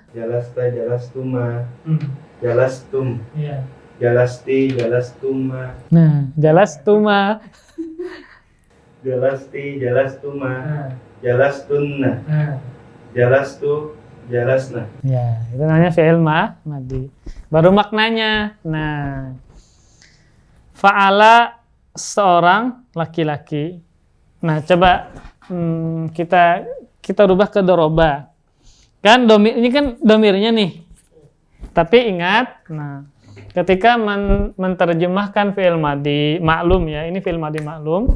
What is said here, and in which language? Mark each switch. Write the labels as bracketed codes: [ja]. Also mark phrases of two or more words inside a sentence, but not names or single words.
[ar] Jalasta jalastuma. Jalastum. [id] Iya. [ar] Jalasti jalastuma. Nah, jalastuma. Jalasti jalastuma. [id] Nah. [ar] Jalastunna. [id] Nah. [ar] Jalastu jalasna. [id] Ya, itu namanya [ar] fi'il madi. [id] Baru maknanya. Nah, fa'ala seorang laki-laki. Nah, coba kita rubah ke doroba. Kan ini kan domirnya nih. Tapi ingat, nah, ketika menerjemahkan [ar] fi'il madi maklum [id] ya, ini [ar] fi'il madi maklum.